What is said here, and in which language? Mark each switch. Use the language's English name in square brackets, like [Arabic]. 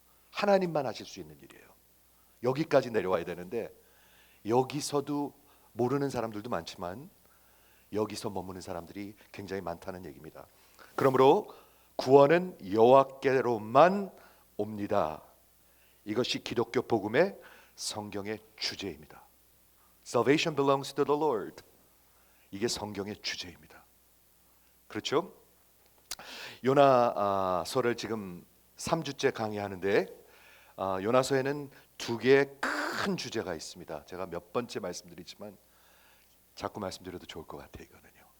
[Korean] 하나님만 하실 수 있는 일이에요. 여기까지 내려와야 되는데 여기서도 모르는 사람들도 많지만 여기서 머무는 사람들이 굉장히 많다는 얘기입니다. 그러므로 구원은 여호와께로만 옵니다. 이것이 기독교 복음의 성경의 주제입니다. [English] Salvation belongs to the Lord. [Korean] 이게 성경의 주제입니다. 그렇죠? 요나서를 지금 3주째 강의하는데 요나서에는 두 개의 큰 주제가 있습니다. 제가 몇 번째 말씀드리지만 자꾸 말씀드려도 좋을 것 같아요. 이거는요.